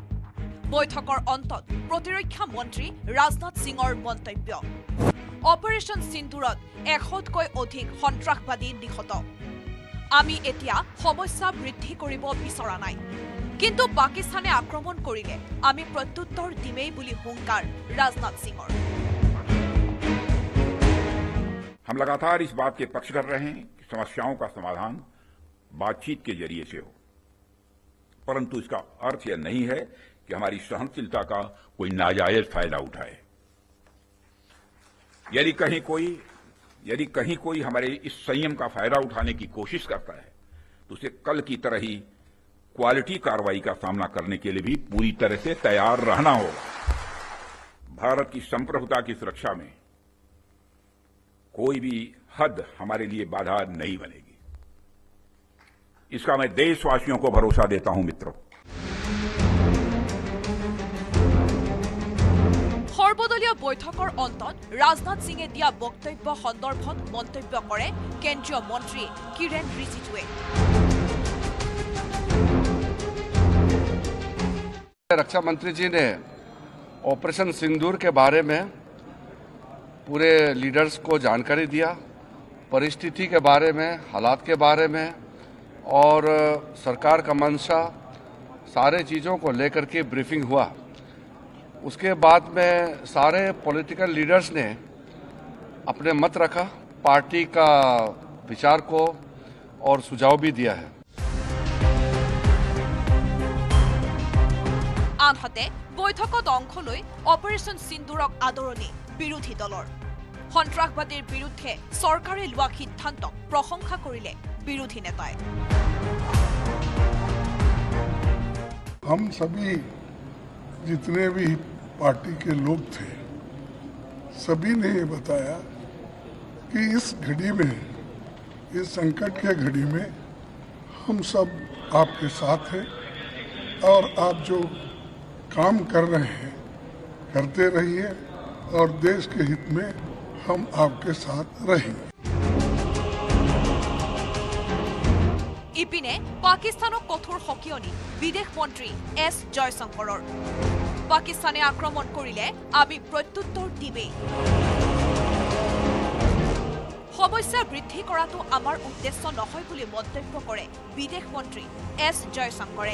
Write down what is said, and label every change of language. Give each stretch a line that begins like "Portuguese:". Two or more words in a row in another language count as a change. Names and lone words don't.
Assamese: বৈঠকৰ অন্তত প্ৰতিৰক্ষা মন্ত্ৰী ৰাজনাথ সিঙৰ মন্তব্য, অপাৰেশ্যন সিন্দুৰত 100তকৈ অধিক সন্ত্ৰাসবাদী নিহত। আমি এতিয়া সমস্যা বৃদ্ধি কৰিব বিচৰা নাই, কিন্তু পাকিস্তানে আক্ৰমণ কৰিলে আমি প্ৰত্যুত্তৰ দিমেই বুলি হুংকাৰ ৰাজনাথ সিঙৰ।
Hindi: हम लगातार इस बात के पक्ष कर रहे हैं कि समस्याओं का समाधान बातचीत के जरिए से हो। परंतु इसका अर्थ यह नहीं है कि हमारी सहनशीलता का कोई नाजायज फायदा उठाए। यदि कहीं कोई हमारे इस संयम का फायदा उठाने की कोशिश करता है तो उसे कल की तरह ही क्वालिटी कार्रवाई का सामना करने के लिए भी पूरी तरह से तैयार रहना होगा। भारत की संप्रभुता की सुरक्षा में कोई भी हद हमारे लिए बाधा नहीं बनेगी, इसका मैं देशवासियों को भरोसा देता हूं। मित्रों,
Assamese: সৰ্বদলীয় বৈঠকৰ অন্তত ৰাজনাথ সিঙে দিয়া বক্তব্য সন্দৰ্ভত মন্তব্য কৰে কেন্দ্ৰীয় মন্ত্ৰী কিৰেণ ৰিজিজুৱে।
Hindi: रक्षा मंत्री जी ने ऑपरेशन सिंदूर के बारे में पूरे लीडर्स को जानकारी दिया, परिस्थिति के बारे में, हालात के बारे में और सरकार का मंशा, सारे चीज़ों को लेकर के ब्रीफिंग हुआ। उसके बाद में सारे
English: political leaders
Hindi: ने अपने मत रखा, पार्टी का विचार को और सुझाव भी दिया है।
Assamese: আনহাতে বৈঠকত অংশ লৈ অপাৰেশ্যন সিন্দুৰক আদৰণি বিৰোধী দলৰ। সন্ত্ৰাসবাদীৰ বিৰুদ্ধে চৰকাৰে লোৱা সিদ্ধান্তক প্ৰশংসা কৰিলে বিৰোধী নেতাই।
Hindi: हम सभी जितने भी पार्टी के लोग थे, सभी ने ये बताया कि इस घड़ी में, इस संकट के घड़ी में हम सब आपके साथ हैं और आप जो काम कर रहे हैं करते रहिए और देश के हित में हम आपके साथ रहेंगे।
Assamese: ইপিনে পাকিস্তানক কঠোৰ সকিয়নি বিদেশ মন্ত্ৰী এছ জয়শংকৰৰ। পাকিস্তানে আক্ৰমণ কৰিলে আমি প্ৰত্যুত্তৰ দিমেই। সমস্যা বৃদ্ধি কৰাটো আমাৰ উদ্দেশ্য নহয় বুলি মন্তব্য কৰে বিদেশ মন্ত্ৰী এছ জয়শংকৰে।